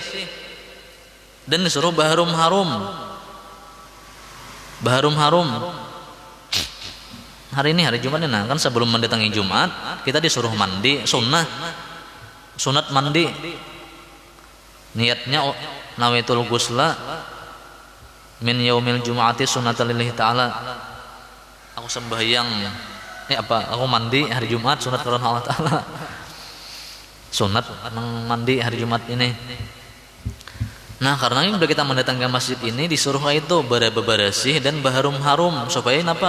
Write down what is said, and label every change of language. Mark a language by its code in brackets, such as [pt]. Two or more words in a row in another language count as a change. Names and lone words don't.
[bjn] Dan disuruh baharum harum. hari ini hari Jumat nah kan sebelum mendatangi Jumat kita disuruh mandi sunat mandi. [ar] Niatnya نويت الغسل من يوم الجمعة سنة لله تعالى. [bjn] Aku sembahyang aku mandi hari Jumat sunat karena Allah Ta'ala. Sunat mandi hari Jumat ini. Nah karena ini udah kita mendatangi masjid ini disuruh itu bersih dan berharum-harum supaya apa?